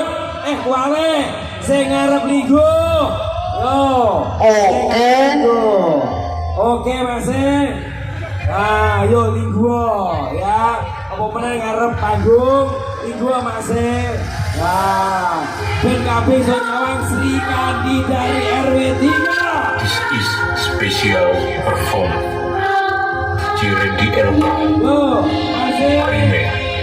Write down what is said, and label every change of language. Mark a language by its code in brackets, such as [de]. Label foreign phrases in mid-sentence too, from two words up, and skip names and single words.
[jv] Kuwi sing arep ligo. Yo. Oke, Mas. Nah, yo ligo ya. Apa meneh ngarep panggung ligo Mas. Nah, BKB Sonyawang Sri Kandi dari RW 3. [en] This is special perform Ciredi Elka Remake.